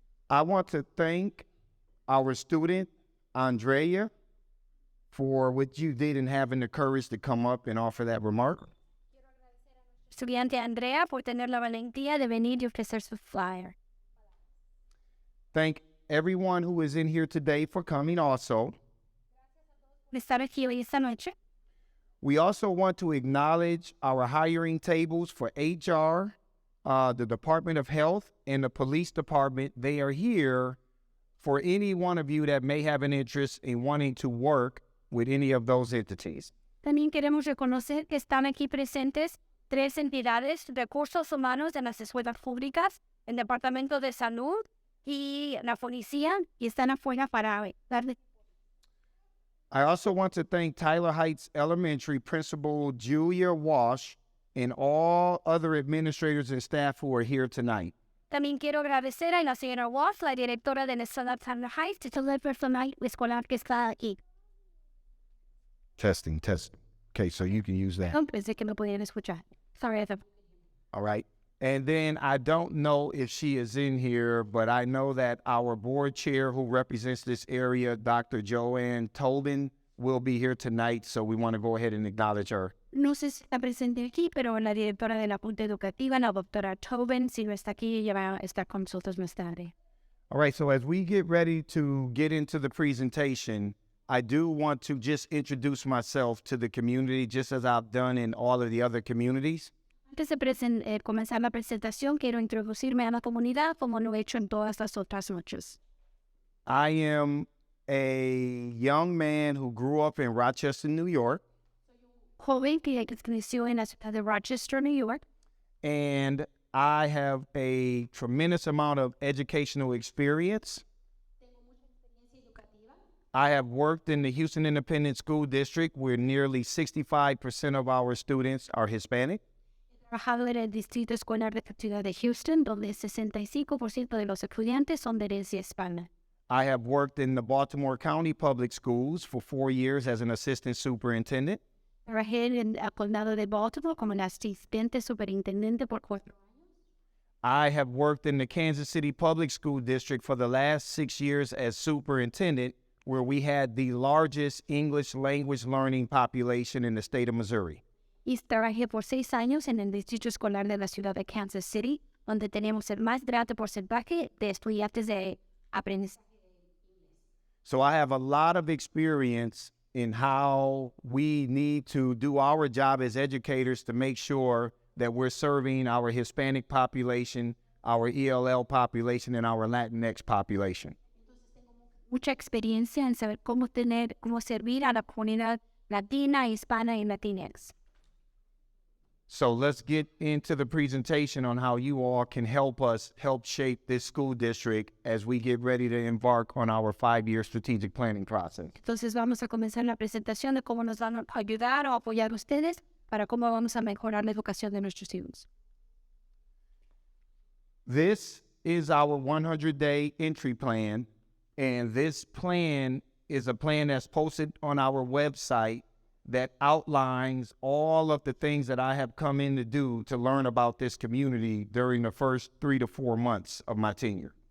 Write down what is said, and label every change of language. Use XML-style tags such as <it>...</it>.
<en>I want to thank our student, Andrea, for what you did in having the courage to come up and offer that remark.</en> <es>Estudiante Andrea por tener la valentía de venir y ofrecer su flyer.</es> <en>Thank everyone who is in here today for coming also.</en> <es>Por estar aquí hoy esta noche.</es> <en>We also want to acknowledge our hiring tables for HR, the Department of Health, and the Police Department. They are here for any one of you that may have an interest in wanting to work with any of those entities.</en> <es>También queremos reconocer que están aquí presentes 3 entidades, recursos humanos de las escuelas públicas, el Departamento de Salud y la policía, y están afuera para darle.</es> <en>I also want to thank Tyler Heights Elementary Principal Julia Walsh and all other administrators and staff who are here tonight.</en> <es>También quiero agradecer a la señora Walsh, la directora de la escuela Tyler Heights, y todo el personal escolar que está aquí.</es> <en>Testing. Okay, so you can use that.</en> <es>Pensé que me podían escuchar.</es> <en>Sorry. All right. And then I don't know if she is in here, but I know that our board chair who represents this area, Dr. Joanne Tobin, will be here tonight, so we want to go ahead and acknowledge her.</en> <es>No sé si está presente aquí, pero la directora de la Junta Educativa, la doctora Tobin, si no está aquí, ella va a estar con nosotros más tarde.</es> <en>All right, so as we get ready to get into the presentation, I do want to just introduce myself to the community, just as I've done in all of the other communities.</en> <es>Antes de comenzar la presentación, quiero introducirme a la comunidad como lo he hecho en todas las otras noches.</es> <en>I am a young man who grew up in Rochester, New York.</en> <es>Joven que creció en la ciudad de Rochester, New York.</es> <en>And I have a tremendous amount of educational experience. I have worked in the Houston Independent School District where nearly 65% of our students are Hispanic.</en> <es>He trabajado en el distrito escolar de la ciudad de Houston, donde el 65% de los estudiantes son de herencia hispana.</es> <en>I have worked in the Baltimore County Public Schools for 4 years as an assistant superintendent.</en> <es>Trabajé en el condado de Baltimore como un asistente superintendente por 4 años.</es> <en>I have worked in the Kansas City Public School District for the last 6 years as superintendent, where we had the largest English language learning population in the state of Missouri.</en> <es>Y trabajé por 6 años en el distrito escolar de la ciudad de Kansas City, donde tenemos el más grande porcentaje de estudiantes de aprendizaje.</es> <en>So I have a lot of experience in how we need to do our job as educators to make sure that we're serving our Hispanic population, our ELL population, and our Latinx population.</en> <es>Mucha experiencia en saber cómo servir a la comunidad latina, hispana y Latinx.</es> <en>So let's get into the presentation on how you all can help us help shape this school district as we get ready to embark on our 5-year strategic planning process.</en> <es>Entonces vamos a comenzar la presentación de cómo nos van a ayudar o apoyar ustedes para cómo vamos a mejorar la educación de nuestros hijos.</es> <en>This is our 100-day entry plan, and this plan is a plan that's posted on our website that outlines all of the things that I have come in to do to learn about this community during the first 3 to 4 months of my tenure.</en>